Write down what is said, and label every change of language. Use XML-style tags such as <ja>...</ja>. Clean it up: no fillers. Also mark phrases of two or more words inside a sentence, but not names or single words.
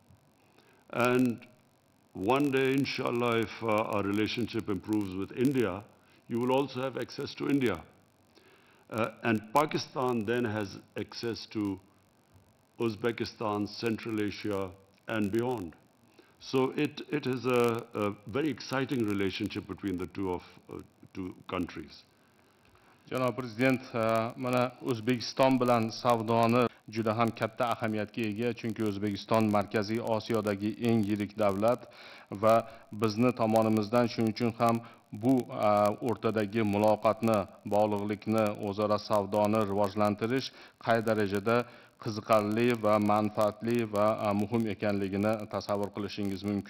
<en>And one day, inshallah, if our relationship improves with India, you will also have access to India. And Pakistan then has access to Uzbekistan, Central Asia, and beyond. So it is a very exciting relationship between the two countries.</en> <uz>Janob Prezident, mana O'zbekiston bilan savdoni juda ham katta ahamiyatga ega, chunki O'zbekiston Markaziy Osiyodagi eng yirik davlat va bizni tomonimizdan shuning uchun ham bu o'rtadagi muloqotni, bog'liqlikni, o'zaro savdoni rivojlantirish qay darajada qiziqarli va manfaatli va muhim ekanligini tasavvur qilishingiz mumkin.</uz>